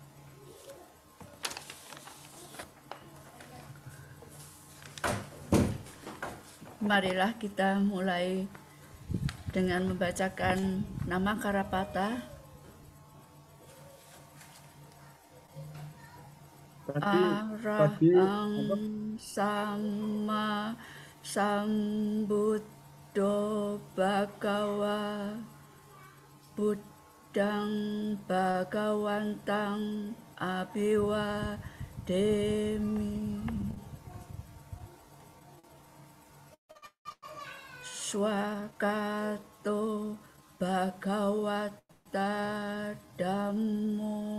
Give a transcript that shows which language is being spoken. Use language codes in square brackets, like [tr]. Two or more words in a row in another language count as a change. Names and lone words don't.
[id] Marilah kita mulai dengan membacakan nama Karapata. Tadi [pi] Arahang [id] apa? [pi] sama sambuddho bhagawa buddhang bhagawantang abhiwademi swakato bhagawata dhammo